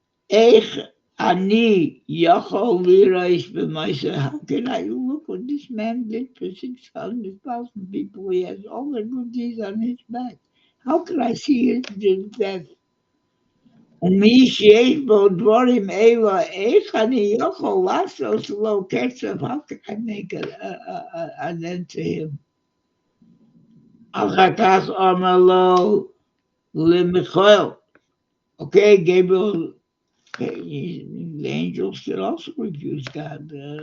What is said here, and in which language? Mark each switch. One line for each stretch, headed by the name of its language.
Hebrew: Eich ani yachol lirais b'maisa.
English: How can I look what this man did for 600,000 people? He has all the good deeds on his back. How can I see his death?
Hebrew: ומי שיש בו דבורים אלה, איך אני יכול לעשות לו קצב?
English: How can I make an end to him?
Hebrew: אחר כך אמר לו למיכאל,
English: okay, Gabriel, the angels should also refuse God.